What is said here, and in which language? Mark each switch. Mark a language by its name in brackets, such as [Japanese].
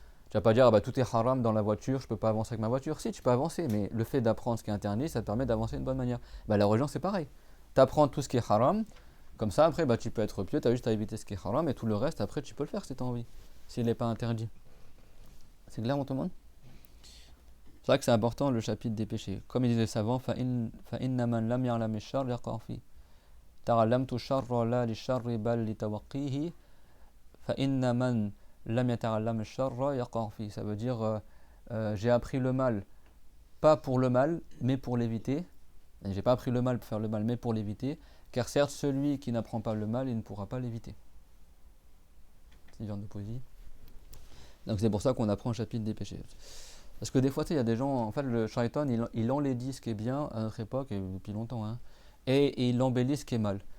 [French] Tu vas pas dire tout est haram dans la voiture, je peux pas avancer avec ma voiture. Si, tu peux avancer, mais le fait d'apprendre ce qui est interdit, ça te permet d'avancer d'une bonne manière. La religion, c'est pareil. Tu apprends tout ce qui est haram, comme ça, après, tu peux être pieux, tu as juste à éviter ce qui est haram, et tout le reste, après, tu peux le faire si tu as envie, s'il n'est pas interdit. C'est clair, tout le monde? C'est vrai que c'est important le chapitre des péchés. Comme ils disent les savants, [Arabic] فَإِنَّ مَنْ لَمْ يَعْلَمِ الشَّرَّ يَقَعْ فِيهِ تَعَلَّمْتُ الشَّرَّ لَا لِلشَّرِّ بَلْ لِتَوَقِّيهِ فَإِنَّ مَنْ لَمْ يَتَعَلَّمِ الشَّرَّ يَقَعْ فِيهِ. [French] Ça veut dire j'ai appris le mal, pas pour le mal, mais pour l'éviter. Et j'ai pas appris le mal pour faire le mal, mais pour l'éviter. Car certes, celui qui n'apprend pas le mal, il ne pourra pas l'éviter. C'est une genre de poésie. Donc c'est pour ça qu'on apprend le chapitre des péchés. Parce que des fois, il y a des gens, en fait, le shaitan, il enlaidit ce qui est bien à notre époque, et depuis longtemps, hein, et il embellit ce qui est mal.